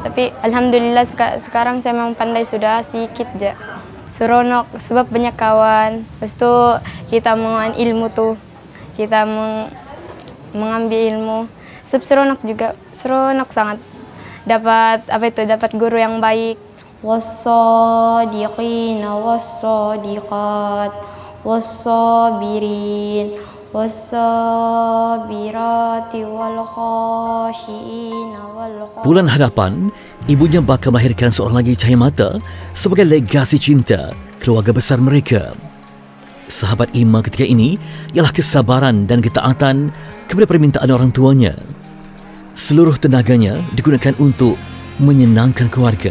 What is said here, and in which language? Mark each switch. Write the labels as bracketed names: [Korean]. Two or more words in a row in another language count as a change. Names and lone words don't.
[Malay] Tapi alhamdulillah sekarang saya memang pandai sudah sedikit je. Seronok sebab banyak kawan. Lepas tu kita mengambil ilmu tu. Kita mengambil ilmu. Sebab seronok juga. Seronok sangat. dapat guru yang baik. [Arabic] والصادقين والصادقات والصابرين والصابرات والخاشعين وال [Malay] Bulan hadapan, ibunya bakal melahirkan seorang lagi cahaya mata sebagai legasi cinta keluarga besar mereka. Sahabat Ima ketika ini ialah kesabaran dan ketaatan kepada permintaan orang tuanya. Seluruh tenaganya digunakan untuk menyenangkan keluarga.